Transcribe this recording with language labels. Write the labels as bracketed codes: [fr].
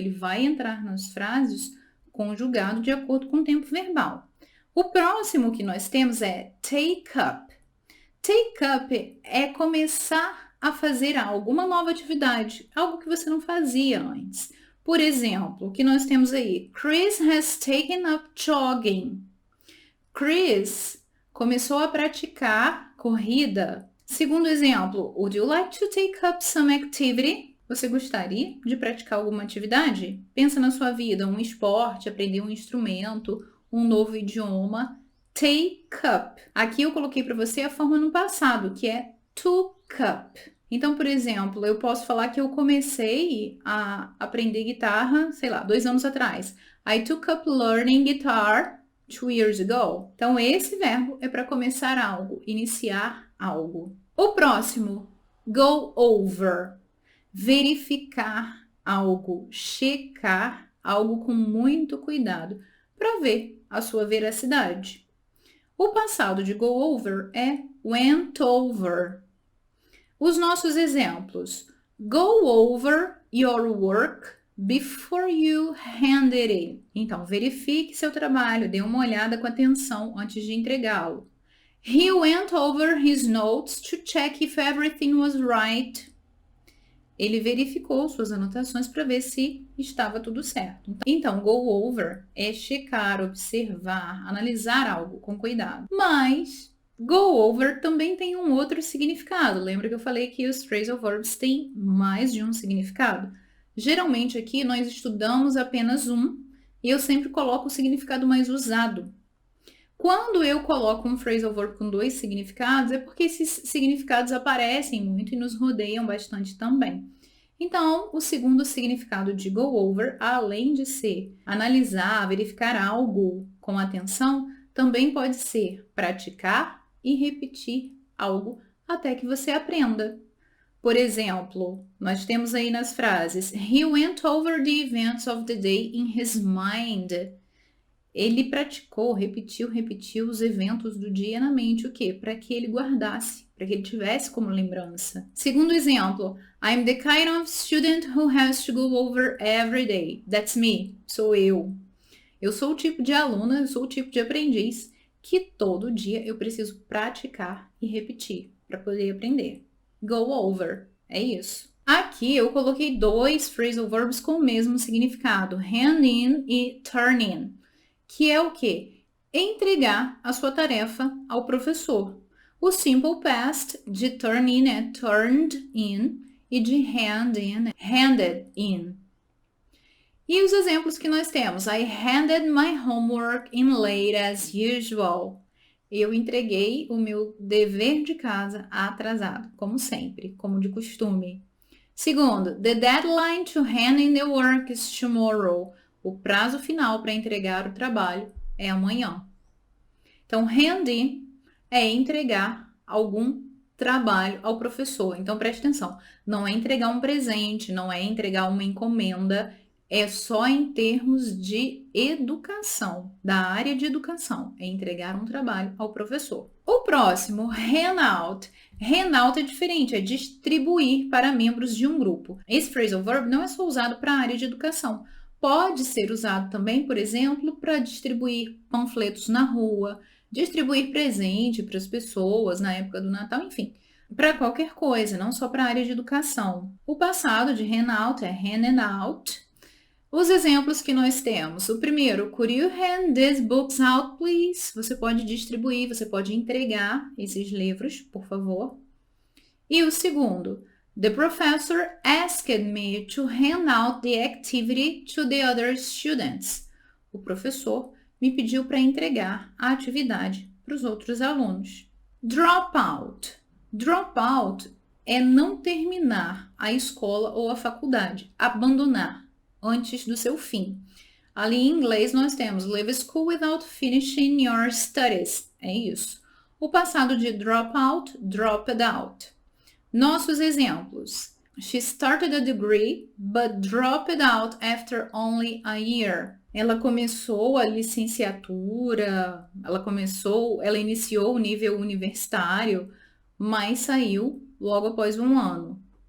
[pt] Ele vai entrar nas frases conjugado de acordo com o tempo verbal. O próximo que nós temos é take up. Take up é começar a fazer algo, uma nova atividade, algo que você não fazia antes. Por exemplo, o que nós temos aí? [en] Chris has taken up jogging. [pt] Chris começou a praticar corrida. Segundo exemplo, [en] would you like to take up some activity? [pt] Você gostaria de praticar alguma atividade? Pensa na sua vida, um esporte, aprender um instrumento, um novo idioma. Take up. Aqui eu coloquei para você a forma no passado, que é took up. Então, por exemplo, eu posso falar que eu comecei a aprender guitarra, sei lá, 2 anos atrás. [en] I took up learning guitar 2 years ago. [pt] Então, esse verbo é para começar algo, iniciar algo. O próximo, go over. Verificar algo, checar algo com muito cuidado para ver a sua veracidade. O passado de go over é went over. Os nossos exemplos. [en] Go over your work before you hand it in. [pt] Então, verifique seu trabalho, dê uma olhada com atenção antes de entregá-lo. [en] He went over his notes to check if everything was right. [pt] Ele verificou suas anotações para ver se estava tudo certo. Então, go over é checar, observar, analisar algo com cuidado. Mas go over também tem um outro significado. Lembra que eu falei que os phrasal verbs têm mais de um significado? Geralmente aqui nós estudamos apenas um e eu sempre coloco o significado mais usado. Quando eu coloco um phrasal verb com 2 significados, é porque esses significados aparecem muito e nos rodeiam bastante também. Então, o segundo significado de go over, além de ser analisar, verificar algo com atenção, também pode ser praticar e repetir algo até que você aprenda. Por exemplo, nós temos aí nas frases [en] He went over the events of the day in his mind. [pt] Ele praticou, repetiu os eventos do dia na mente. O quê? Para que ele guardasse, para que ele tivesse como lembrança. Segundo exemplo, [en] I'm the kind of student who has to go over every day. That's me. [pt] Sou eu. Eu sou o tipo de aluna, eu sou o tipo de aprendiz que todo dia eu preciso praticar e repetir para poder aprender. Go over. É isso. Aqui eu coloquei 2 phrasal verbs com o mesmo significado, hand in e turn in, que é o quê? Entregar a sua tarefa ao professor. O simple past de turn in é turned in e de hand in é handed in. E os exemplos que nós temos? [en] I handed my homework in late as usual. [pt] Eu entreguei o meu dever de casa atrasado, como sempre, como de costume. [en] Segundo, the deadline to hand in the work is tomorrow. [pt] O prazo final para entregar o trabalho é amanhã. Então, hand in é entregar algum trabalho ao professor. Então, preste atenção. Não é entregar um presente, não é entregar uma encomenda, é só em termos de educação, da área de educação. É entregar um trabalho ao professor. O próximo, hand out. Hand out é diferente, é distribuir para membros de um grupo. Esse phrasal verb não é só usado para a área de educação. Pode ser usado também, por exemplo, para distribuir panfletos na rua, distribuir presente para as pessoas na época do Natal, enfim, para qualquer coisa, não só para a área de educação. O passado de hand out é handed out. Os exemplos que nós temos. O primeiro, [en] could you hand these books out, please? [pt] Você pode distribuir, você pode entregar esses livros, por favor. E o segundo, [en] the professor asked me to hand out the activity to the other students. [pt] O professor me pediu para entregar a atividade para os outros alunos. Drop out. Drop out é não terminar a escola ou a faculdade, abandonar antes do seu fim. Ali em inglês nós temos [en] leave school without finishing your studies. [pt] É isso. O passado de drop out, dropped out. Nossos exemplos. [en] She started a degree, but dropped out after only a year. [pt] Ela começou a licenciatura, ela iniciou o nível universitário, mas saiu logo após um ano.